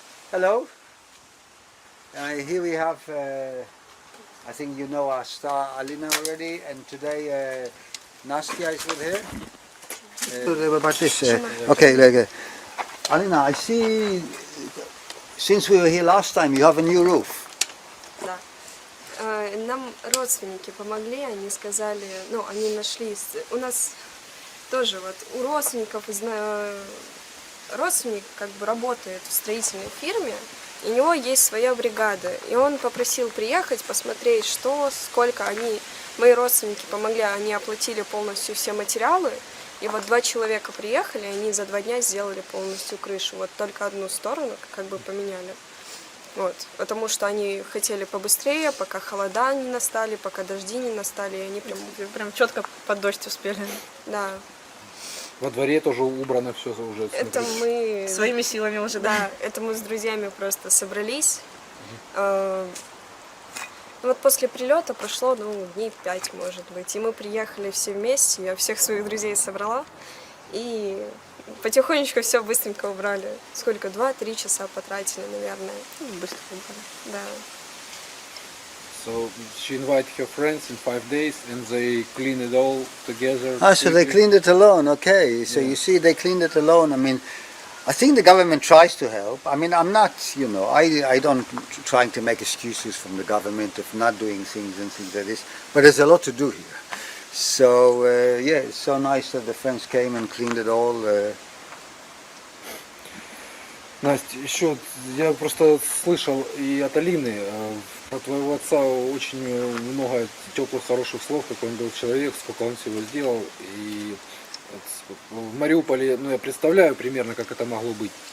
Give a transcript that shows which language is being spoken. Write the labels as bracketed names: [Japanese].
[English] Hello. Here we have, I think you know our star Alina already, and today Nastya is with her. About this. Okay, Alina, I see, since we were here last time, you have a new roof. [Russian] Да. Нам родственники помогли, они сказали, ну, они нашли, у нас тоже вот у родственников, родственник как бы работает в строительной фирме, и у него есть своя бригада, и он попросил приехать, посмотреть, что, сколько мои родственники помогли, они оплатили полностью все материалы, и вот 2 человека приехали, они за 2 дня сделали полностью крышу, вот только одну сторону как бы поменяли. Вот, потому что они хотели побыстрее, пока холода не настали, пока дожди не настали, и они прям четко под дождь успели. Да. Во дворе тоже убрано все уже. Это мы... Своими силами уже, Да, это мы с друзьями просто собрались. Вот после прилета прошло, дней 5, может быть. И мы приехали все вместе, я всех своих друзей собрала. И потихонечку все быстренько убрали. Сколько? 2-3 часа потратили, наверное. Быстро убрали. Да. [English] So she invited her friends in 5 days and they cleaned it all together. So they cleaned it alone, okay. So you see, they cleaned it alone. I mean, I think the government tries to help. I mean, I'm not, I don't trying to make excuses from the government of not doing things and things like this, but there's a lot to do here. So, yeah, it's so nice that the friends came and cleaned it all. [Russian] Настя, еще я просто слышал и от Алины, от твоего отца очень много теплых, хороших слов, какой он был человек, сколько он всего сделал. И в Мариуполе, я представляю примерно, как это могло быть.